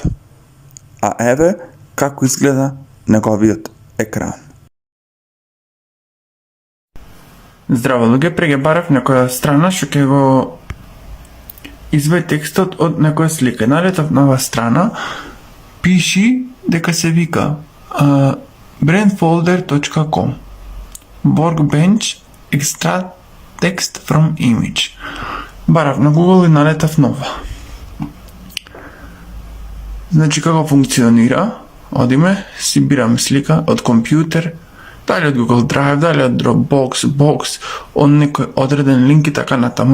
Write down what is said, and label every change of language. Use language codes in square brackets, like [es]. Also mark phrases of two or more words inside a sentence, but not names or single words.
[mk] А еве како изгледа неговиот екран. Здраво, луѓе, преге барав некоја страна што ќе го извади текстот од некоја слика. Налетав на оваа страна, пиши дека се вика brandfolder.com [en] Workbench extract text from image. [mk] Барав на [en] Google [mk] и налетав нова. Значи како функционира? Одиме, си бираме слика од компјутер, дали од [en] Google Drive, [mk] дали од Dropbox, Box, од некој одреден линк и така натаму.